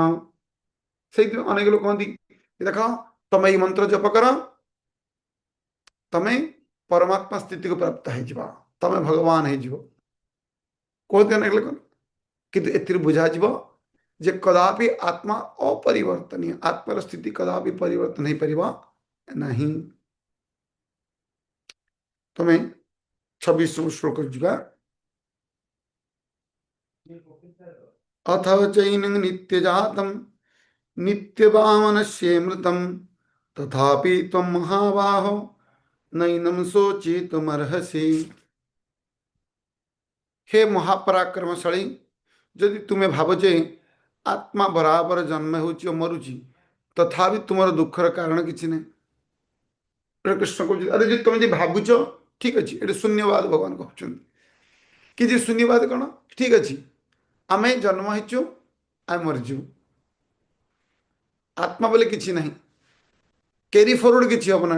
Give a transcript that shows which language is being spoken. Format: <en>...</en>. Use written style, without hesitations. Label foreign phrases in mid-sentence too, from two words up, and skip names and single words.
<or>ସେଇଥିପାଇଁ ଅନେକ ଲୋକ କହନ୍ତି, ଦେଖ ତମେ ଏଇ ମନ୍ତ୍ର ଜପ କର, ତମେ ପରମାତ୍ମା ସ୍ଥିତିକୁ ପ୍ରାପ୍ତ ହେଇଯିବ, ତମେ ଭଗବାନ ହେଇଯିବ, କୁହନ୍ତି ଅନେକ ଲୋକ। କିନ୍ତୁ ଏଥିରୁ ବୁଝାଯିବ ଯେ କଦାପି ଆତ୍ମା ଅପରିବର୍ତ୍ତନୀୟ। ଆତ୍ମାର ସ୍ଥିତି କଦାପି ପରିବର୍ତ୍ତନ ହେଇପାରିବ ନାହିଁ। ତମେ 26 ଶ୍ଲୋକ ଯିବା।</or> <sa>अथ चैनं नित्यजातं नित्यवामनस्येमृतं तथापि त्वं महाबाहो नैनं शोचितुमर्हसि। हे महापराक्रमशाली,</sa> <or>ଯଦି ତୁମେ ଭାବ ଯେ ଆତ୍ମା ବରାବର ଜନ୍ମ ହେଉଛି ଓ ମରୁଛି, ତଥାପି ତୁମର ଦୁଃଖର କାରଣ କିଛି ନାହିଁ। ଏଟା କୃଷ୍ଣ କହୁଛନ୍ତି, ଆରେ ଯଦି ତମେ ଯଦି ଭାବୁଛ, ଠିକ ଅଛି, ଏଠି ଶୂନ୍ୟବାଦ ଭଗବାନ କହୁଛନ୍ତି। କି ଯେ ଶୂନ୍ୟବାଦ କଣ? ଠିକ ଅଛି, ଆମେ ଜନ୍ମ ହେଇଛୁ, ଆମେ ମରିଯିବୁ, ଆତ୍ମା ବୋଲି କିଛି ନାହିଁ,</or> <en>carry forward</en> <or>କିଛି ହବ ନା।</or>